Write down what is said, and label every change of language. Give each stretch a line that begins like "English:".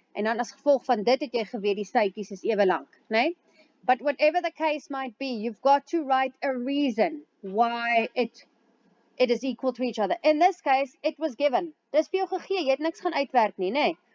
Afrikaans: En dan as gevolg van dit het jy geweet die sytjies is ewe lank, né?
English: But whatever the case might be, you've got to write a reason why it is equal to each other. In this case, it was given.
Afrikaans: Dis vir jou gegee, jy het niks gaan uitwerk nie, né?